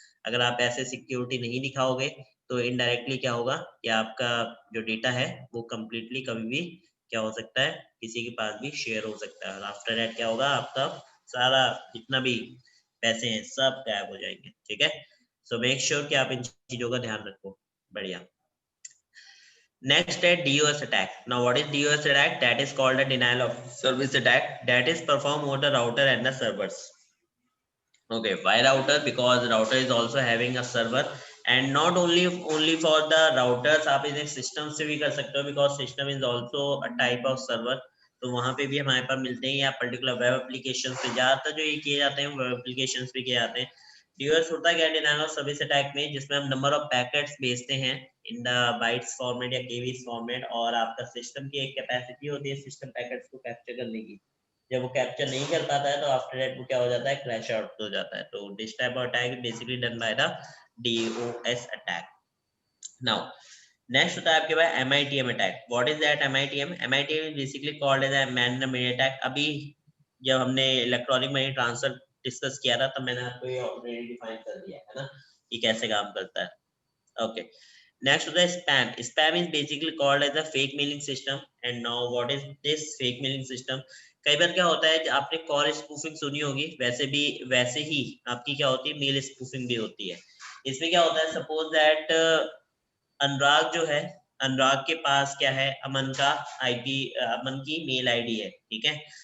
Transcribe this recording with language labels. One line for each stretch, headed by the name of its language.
Hindi: अगर आप ऐसे सिक्योरिटी नहीं दिखाओगे तो इनडायरेक्टली क्या होगा कि आपका जो डेटा है वो कम्प्लीटली कभी भी क्या हो सकता है, किसी के पास भी शेयर हो सकता है। और
English: after that
Hindi: क्या होगा, आपका सारा जितना भी पैसे हैं सब गायब हो जाएंगे। ठीक है,
English: so make sure
Hindi: कि आप इन चीजों का ध्यान रखो। बढ़िया।
English: Next है DOS attack. Now what is DOS attack? That is called a denial of service attack. That is performed over the router and the servers. Okay, why router? Because router is also having a server, and not only for the routers,
Hindi: आप इसे system से भी कर सकते हो,
English: because system is also a type of server.
Hindi: तो वहाँ पे भी हमारे पास मिलते हैं, या पर्टिकुलर वेब एप्लीकेशन पे ज्यादातर जो ये किए जाते हैं वेब एप्लीकेशन पे किए जाते हैं. DOS होता क्या है डिनाइल ऑफ सर्विस अटैक में, जिसमें हम नंबर ऑफ पैकेट्स भेजते हैं
English: in the bytes format
Hindi: या केबीज फॉर्मेट, और आपका सिस्टम की एक कैपेसिटी होती है सिस्टम पैकेट्स को कैप्चर करने की. जब वो कैप्चर नहीं कर पाता है तो
English: after that
Hindi: वो क्या हो जाता है, क्रैश आउट हो जाता है.
English: तो this type of attack basically done by the DOS attack. Now next
Hindi: होता है आपके पास
English: MITM attack. What is that MITM? MITM is basically called as a man in the middle attack.
Hindi: अभी जब हमने इलेक्ट्रॉनिक मनी ट्रांसफर डिस्कस किया था तब मैंने आपको ये ऑलरेडी डिफाइन कर दिया है ना, ये कैसे काम करता है.
English: Okay, next होता है spam. Spam is basically called as a fake mailing system. And now what is this fake mailing system?
Hindi: कई बार क्या होता है, आपने कॉल स्पूफिंग सुनी होगी, वैसे ही आपकी क्या होती है, मेल स्पूफिंग भी होती है. इसमें क्या होता है,
English: suppose that
Hindi: अनुराग जो है, अनुराग के पास क्या है, अमन का आईपी, अमन की मेल आईडी है, ठीक है.